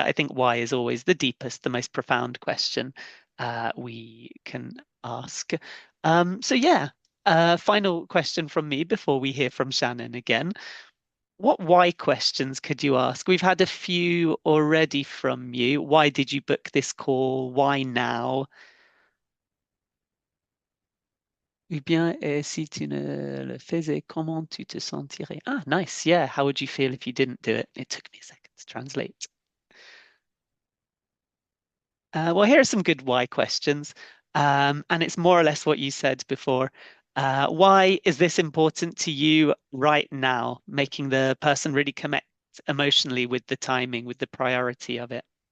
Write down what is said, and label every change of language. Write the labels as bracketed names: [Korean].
[English] I think why is always the deepest, the most profound question we can ask. So yeah, final question from me before we hear from Shannen again. What why questions could you ask? We've had a few already from you. Why did you book this call? Why now? [French] Eh bien, si tu ne le faisais, comment tu te sentirais? [English] Ah, nice. Yeah. How would you feel if you didn't do it? It took me a second to translate. Well, here are some good why questions. And it's more or less what you said before. Why is this important to you right now? Making the person really connect emotionally with the timing, with the priority of it.